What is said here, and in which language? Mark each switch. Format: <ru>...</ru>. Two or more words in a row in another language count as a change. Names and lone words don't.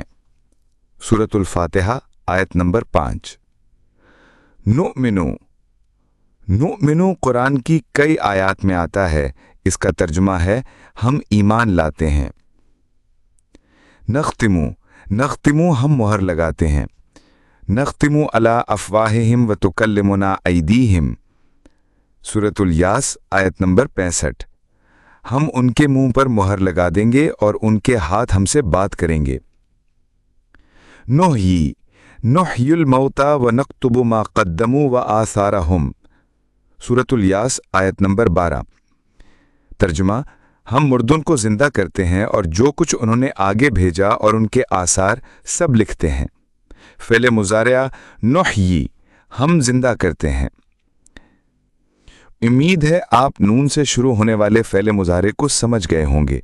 <ur>سورۃ الفاتحہ آیت نمبر 5.</ur> <ar>نؤمن، نؤمن</ar> <ur>قرآن کی کئی آیات میں آتا ہے. اس کا ترجمہ ہے ہم ایمان لاتے ہیں.</ur> <ar>نختم، نختم</ar> <ur>ہم مہر لگاتے ہیں.</ur> <ar>نختم على أفواههم و تكلمنا أيديهم.</ar> <ur>سورۃ یس آیت نمبر 65. ہم ان کے منہ پر مہر لگا دیں گے اور ان کے ہاتھ ہم سے بات کریں گے.</ur> <ar>نحيي، نحيي الموتى و نكتب ما قدموا و آثارهم.</ar> <ur>سورۃ یس آیت نمبر 12. ترجمہ، ہم مردوں کو زندہ کرتے ہیں اور جو کچھ انہوں نے آگے بھیجا اور ان کے آثار سب لکھتے ہیں. فعل مضارع نحيي، ہم زندہ کرتے ہیں. امید ہے آپ نون سے شروع ہونے والے فعل مضارع کو سمجھ گئے ہوں گے.</ur>